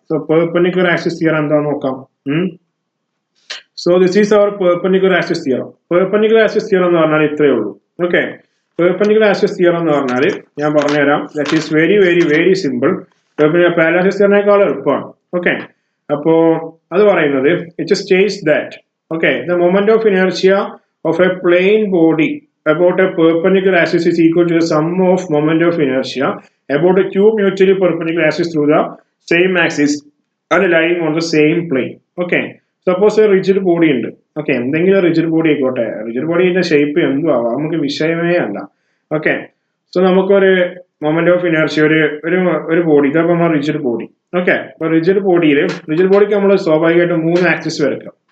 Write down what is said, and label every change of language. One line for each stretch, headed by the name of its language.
Malayalam: So perpendicular axis theorem എന്താന്ന് നോക്കാം.
English: So this is our perpendicular axis theorem.
Malayalam: Perpendicular axis theorem എന്ന് പറഞ്ഞാൽ ഇത്രയേ ഉള്ളൂ. ഓക്കെ, perpendicular axis theorem എന്ന് പറഞ്ഞാൽ ഞാൻ പറഞ്ഞുതരാം.
English: That is very very very simple.
Malayalam: Parallel axis തിയറത്തിനേക്കാൾ എളുപ്പമാണ്. ഓക്കെ, അപ്പോ അത് പറയുന്നത്
English: It states that the moment of inertia of a plane body about a perpendicular axis is equal to the sum of moment of inertia about the two mutually perpendicular axes through the same axis and lying on the same plane.
Malayalam: Okay, suppose ഒരു rigid body ഉണ്ട്. Okay, എന്തെങ്കിലും rigid body ആയിക്കോട്ടെ, rigid ബോഡിന്റെ shape എന്തും ആവാം, നമുക്ക് വിഷയമേ അല്ല. Okay, so നമുക്കൊരു മൊമെന്റ് ഓഫ് ഇനർഷ്യ ഒരു ബോഡി, ഇതപ്പോ നമ്മൾ റിജിഡ് ബോഡി. ഓക്കെ, അപ്പൊ റിജിഡ് ബോഡിക്ക് നമ്മൾ സ്വാഭാവികമായിട്ടും 3 ആക്സിസ് വരയ്ക്കാം.